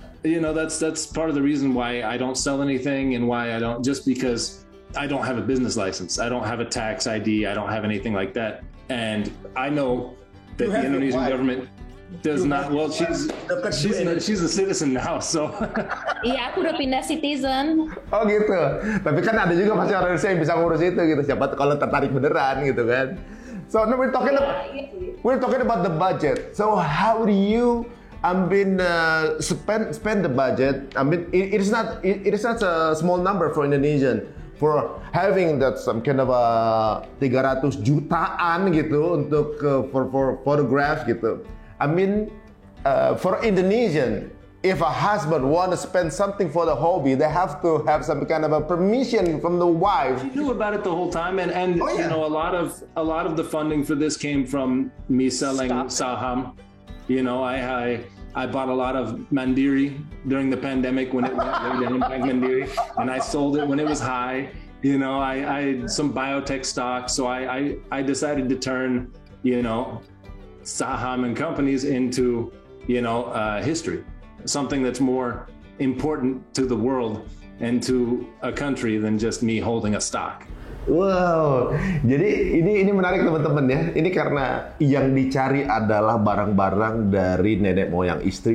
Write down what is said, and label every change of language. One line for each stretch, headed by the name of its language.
English: You know, that's part of the reason why I don't sell anything, and why I don't, just because I don't have a business license. I don't have a tax ID. I don't have anything like that. And I know that the Indonesian government does not. Well, she's a citizen now, so.
Indonesian: Iya, aku udah pindah citizen. Oh gitu. Tapi kan ada juga masih orang Indonesia yang bisa ngurus itu gitu. Siapa kalau tertarik beneran gitu kan.
English: So now we're talking about the budget. So how do you spend the budget? I mean, it is not a small number for Indonesian for having that some kind of
Indonesian: 300 jutaan gitu untuk
English: for photographs gitu. I mean, for Indonesian, if a husband want to spend something for the hobby, they have to have some kind of a permission from the wife. She knew about it the whole time, and you know, a lot of the funding for this came from me selling saham. You know, I bought a lot of mandiri during the pandemic when it went down, mandiri, and I sold it when it was high. You know, I had some biotech stock, so I decided to turn, you know, saham and companies into, you know, history, something that's more important to the world and to a country than just me holding a stock.
Indonesian: Wow, jadi ini menarik teman-teman ya. Ini karena yang dicari adalah barang-barang dari nenek moyang istri.